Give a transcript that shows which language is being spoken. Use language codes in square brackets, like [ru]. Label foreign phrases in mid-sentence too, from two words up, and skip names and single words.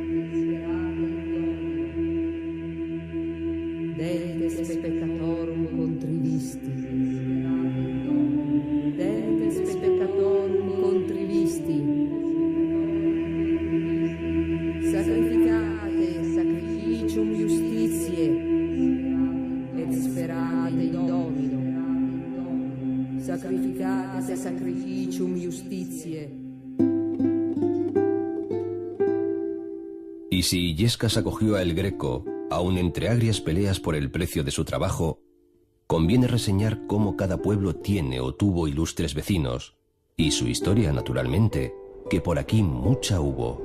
[la] Dente speccatorum contrivisti, dente speccatorum contrivisti, sacrificate sacrificium justitiae, et sperate in Domino. Sacrificate sacrificium justitiae. [es] Y si Illescas acogió a El Greco, aun entre agrias peleas por el precio de su trabajo, conviene reseñar cómo cada pueblo tiene o tuvo ilustres vecinos, y su historia, naturalmente, que por aquí mucha hubo.